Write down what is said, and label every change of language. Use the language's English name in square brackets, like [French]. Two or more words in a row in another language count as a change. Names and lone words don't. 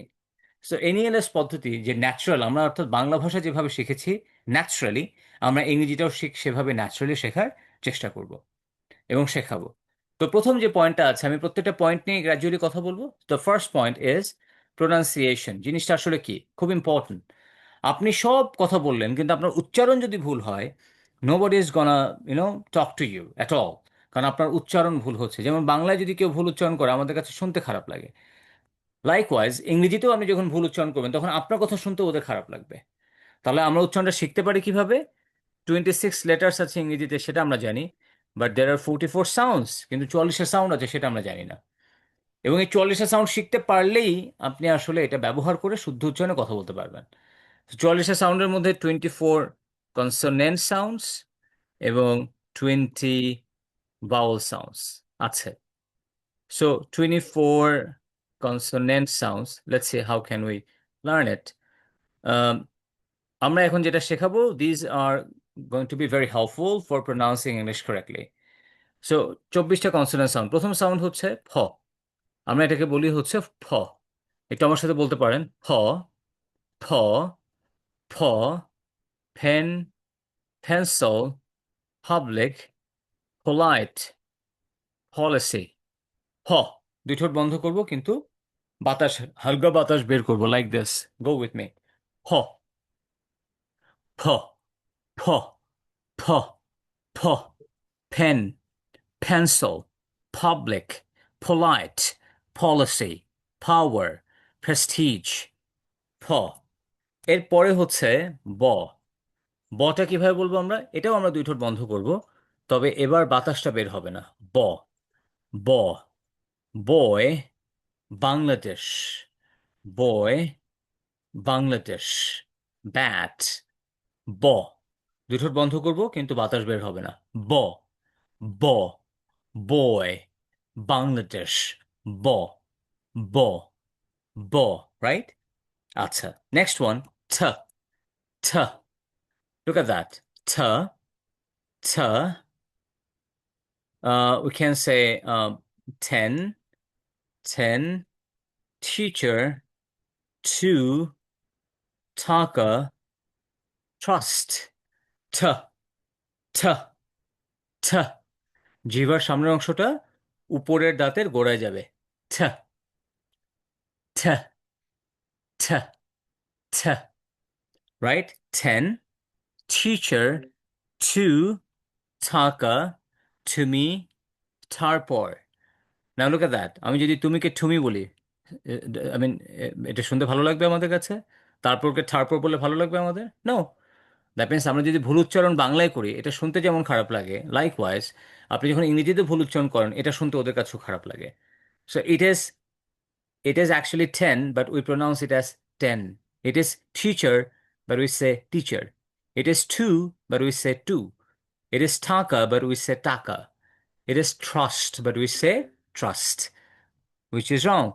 [Bangla] সো এনইএলএস পদ্ধতি যে ন্যাচারাল, আমরা অর্থাৎ বাংলা ভাষা যেভাবে শিখেছি ন্যাচারালি, আমরা ইংরেজিটাও সেভাবে ন্যাচারালি শেখার চেষ্টা করব এবং শেখাবো। তো প্রথম যে পয়েন্টটা আছে, আমি প্রত্যেকটা পয়েন্ট নিয়ে গ্র্যাজুয়ালি কথা বলবো। [English] The first point is pronunciation. [Bangla] জিনিসটা আসলে কি, খুব ইম্পর্টেন্ট। আপনি সব কথা বললেন কিন্তু আপনার উচ্চারণ যদি ভুল হয়, [English] Nobody is gonna talk to you at all. [Bangla] কারণ আপনার উচ্চারণ ভুল হচ্ছে। যেমন বাংলায় যদি কেউ ভুল উচ্চারণ করে আমাদের কাছে শুনতে খারাপ লাগে, লাইকওয়াইজ ইংরেজিতেও আপনি যখন ভুল উচ্চারণ করবেন তখন আপনার কথা শুনতে ওদের খারাপ লাগবে। তাহলে আমরা উচ্চারণটা শিখতে পারি কিভাবে? 26 লেটার্স আছে ইংরেজিতে, সেটা আমরা জানি, [English] but there are 44 sounds, [Bangla] কিন্তু 44টা সাউন্ড আছে সেটা আমরা জানি না। এবং এই 44টা সাউন্ড শিখতে পারলেই আপনি আসলে এটা ব্যবহার করে শুদ্ধ উচ্চারণে কথা বলতে পারবেন। 44টা সাউন্ডের মধ্যে [English] 24 consonant sounds [Bangla] এবং [English] 20 vowel sounds [Bangla] আছে। [English] So 24 consonant sounds, let's see how can we learn it. [Bangla] আমরা এখন যেটা শেখাবো, [English] These are going to be very helpful for pronouncing English correctly. [Bangla] সো 24টা [English] consonant sound, [Bangla] প্রথম সাউন্ড হচ্ছে ফ। আমরা এটাকে বলি হচ্ছে ফ। একটু আমার সাথে বলতে পারেন, ফ, ফ, ফ, পেন, [English] pencil, public, polite, policy. হ। [Bangla] দুই ঠোঁট বন্ধ করব কিন্তু বাতাস, হালকা বাতাস বের করবো, [English] like this. Go with me. হ, ফ, ফ, ফ, ফ, পেন, pencil, public, polite, policy, power, prestige, প। [Bangla] এর পরে হচ্ছে ব। বটা কিভাবে বলবো আমরা? এটাও আমরা দুই ঠোঁট বন্ধ করব, তবে এবার বাতাসটা বের হবে না। ব, ব, [English] boy, Bangladesh, boy, Bangladesh, bat, ব। [Bangla] দুই ঠোঁট বন্ধ করব কিন্তু বাতাস বের হবে না। ব, ব, বয়, বাংলাদেশ, ব, ব, ব, [English] right? [Bangla] আচ্ছা, [English] next one, [Bangla] ঠ, ঠ। [English] Look at that. ঠ, ঠ. We can say 10, 10, teacher, 2, taka, trust. ঠ, ঠ, ঠ। [Bangla] জিহ্বার সামনের অংশটা উপরের দাঁতের গোড়ায় যাবে। ঠ, ঠ, ঠ, ঠ, রাইট? [English] 10, teacher, 2, taka, [Bangla] তুমি, তারপর। [English] Now look at that. [Bangla] আমি যদি তুমিকে ঠুমি বলি, [English] I mean, [Bangla] এটা শুনতে ভালো লাগবে আমাদের কাছে? তারপরকে তারপর বললে ভালো লাগবে আমাদের? [English] No. That means [Bangla] আমরা যদি ভুল উচ্চারণ বাংলায় করি এটা শুনতে যেমন খারাপ লাগে, লাইকওয়াইজ আপনি যখন ইংরেজিতে ভুল উচ্চারণ করেন এটা শুনতে ওদের কাছেও খারাপ লাগে। [English] সো it is actually 10, but we pronounce it as 10. It is teacher, but we say teacher. It is two, but we say two. It is taka, but we say taka. It is trust, but we say trust, which is wrong.